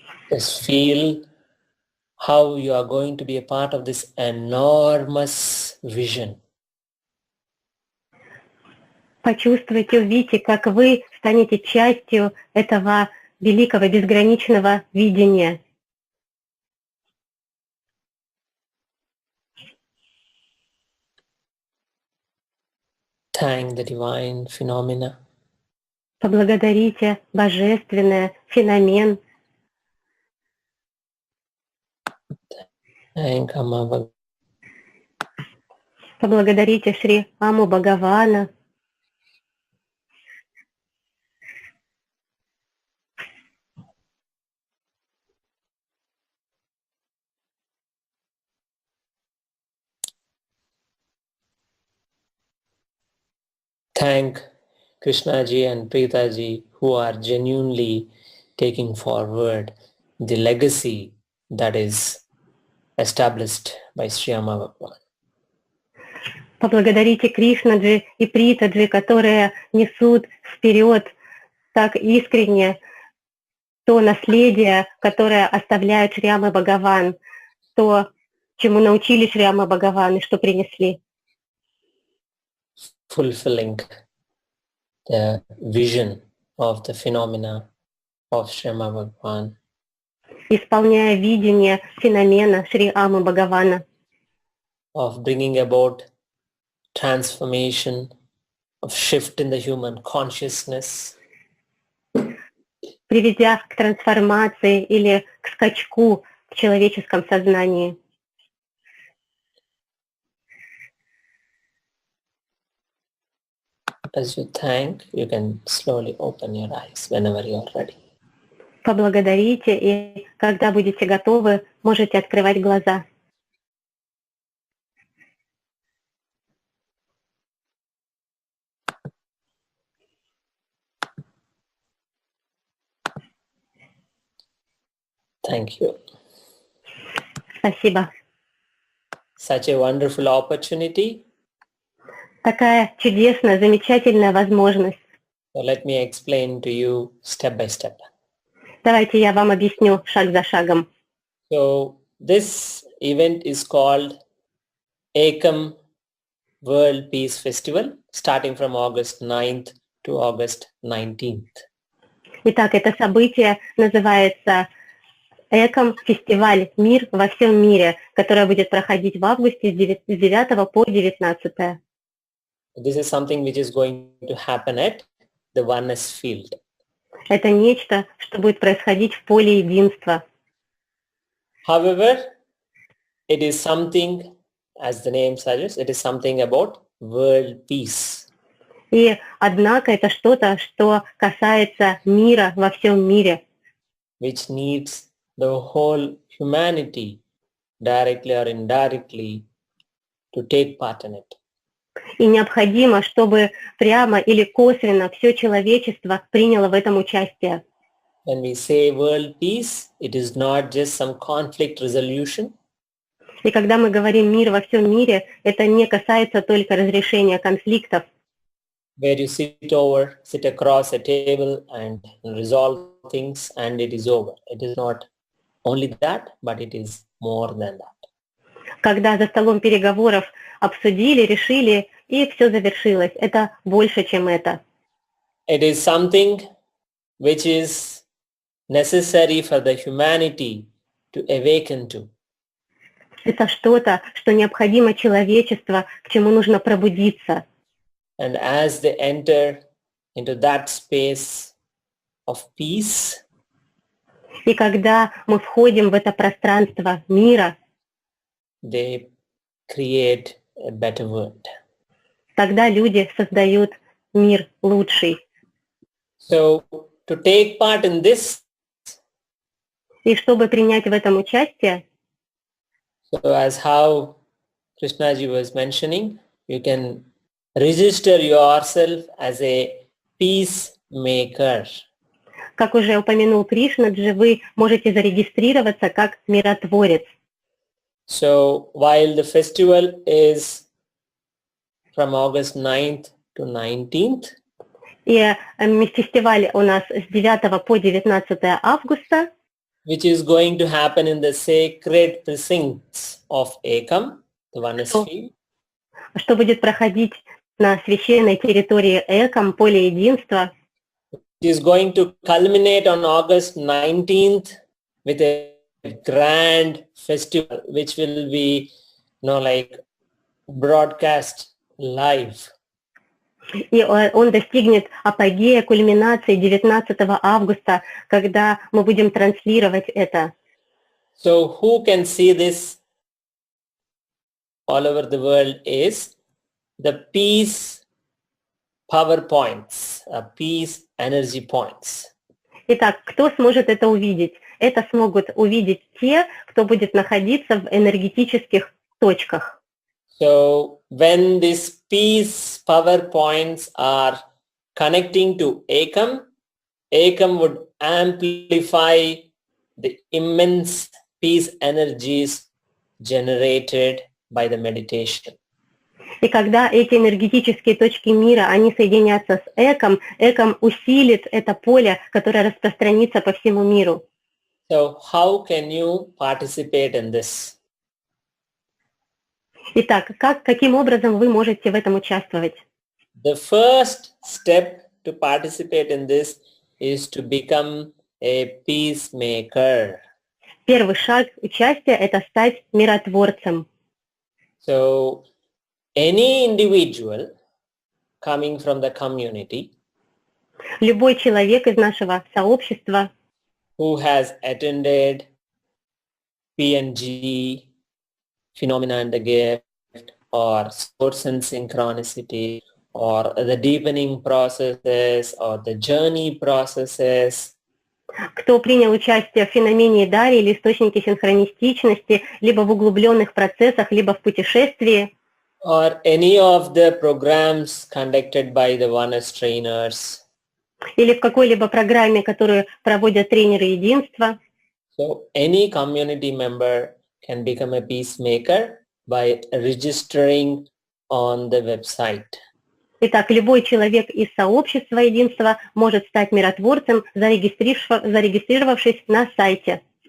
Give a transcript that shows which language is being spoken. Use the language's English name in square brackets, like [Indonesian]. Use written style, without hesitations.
[English] Just feel how you are going to be a part of this enormous vision. [Russian] Почувствуйте, увидите, как вы станете частью этого великого безграничного видения. [English] Thank the divine phenomena. [Russian] Поблагодарите божественное, феномен. [English] Thank Amma. [Russian] Поблагодарите Шри Аму Бхагавана. [English] Thank Krishna ji and Preeta ji who are genuinely taking forward the legacy that is established by Sri Amma Bhagavan. [Russian] Поблагодарите Кришнаджи и Притаджи, которые несут вперед так искренне то наследие, которое оставляют Шри Ама Бхагаван, то, чему научили Шри Ама Бхагаван и что принесли. [English] Fulfilling the vision of the phenomena of Sri Amma Bhagavan. [Russian] Исполняя видение феномена Шри Амы Бхагавана, [English] Of bringing about transformation, of shift in the human consciousness, [Russian] приведя к трансформации или к скачку в человеческом сознании. [English] As you thank, you can slowly open your eyes whenever you are ready. [Russian] Поблагодарите, и когда будете готовы, можете открывать глаза. [English] Thank you. [Russian] Спасибо. [English] Such a wonderful opportunity. [Russian] Такая чудесная, замечательная возможность. [English] So let me explain to you step by step. [Russian] Давайте я вам объясню шаг за шагом. [English] So this event is called Ekam World Peace Festival, starting from August 9th to August 19th. [Russian] Итак, это событие называется Фестиваль «Мир во всем мире», которое будет проходить в августе с 9 по 19. [English] This is something which is going to happen at the oneness field. [Russian] Это нечто, что будет происходить в поле единства. [English] However, it is something, as the name suggests, it is something about world peace. [Russian] И однако это что-то, что касается мира во всем мире, [English] Which needs the whole humanity, directly or indirectly, to take part in it. [Russian] и необходимо, чтобы прямо или косвенно все человечество приняло в этом участие. [English] When we say world peace, it is not just some conflict resolution. [Russian] И когда мы говорим «мир во всем мире», это не касается только разрешения конфликтов, [English] Where you sit across a table and resolve things and it is over. It is not only that, but it is more than that. [Russian] когда за столом переговоров обсудили, решили, и все завершилось. Это больше, чем это. [English] It is something which is necessary for the humanity to awaken to. [Russian] Это что-то, что необходимо человечеству, к чему нужно пробудиться. [English] And as they enter into that space of peace, [Russian] И когда мы входим в это пространство мира, [English] they create a better world. [Russian] тогда люди создают мир лучший. [English] So to take part in this, [Russian] И чтобы принять в этом участие, [English] so as how Krishnaji was mentioning, you can register yourself as a peacemaker. [Russian] как уже упомянул Кришнаджи, вы можете зарегистрироваться как миротворец. [English] So while the festival is from August 9th to 19th, [Russian] И фестиваль у нас с 9 по 19 августа, [English] which is going to happen in the sacred precincts of Ekam, the oneness field, [Russian] что будет проходить на священной территории Эком, поле единства, [English] It is going to culminate on August 19th with a grand festival which will be, like broadcast live. [Russian] и он достигнет апогея, кульминации 19 августа, когда мы будем транслировать это. [English] So who can see this all over the world is the peace PowerPoints, peace energy points. [Russian] Итак, кто сможет это увидеть? Это смогут увидеть те, кто будет находиться в энергетических точках. [English] So when these peace PowerPoints are connecting to ACOM, ACOM would amplify the immense peace energies generated by the meditation. [Russian] И когда эти энергетические точки мира, они соединятся с Эком, Эком усилит это поле, которое распространится по всему миру. [English] So how can you participate in this? [Russian] Итак, каким образом вы можете в этом участвовать? [English] The first step to participate in this is to become a peacemaker. [Russian] Первый шаг участия – это стать миротворцем. [English] So any individual coming from the community [Russian] Любой человек из нашего сообщества, [English] who has attended PNG, Phenomena and the Gift, or Source and Synchronicity, or the deepening processes, or the journey processes, [Russian] кто принял участие в феномене Дари или источнике синхронистичности, либо в углубленных процессах, либо в путешествии, [English] or any of the programs conducted by the Oneness trainers. [Russian] или в какой-либо программе, которую проводят тренеры единства. [English] So any community member can become a peacemaker by registering on the website. [Russian] Итак, любой человек из сообщества единства может стать миротворцем, зарегистрировавшись на сайте.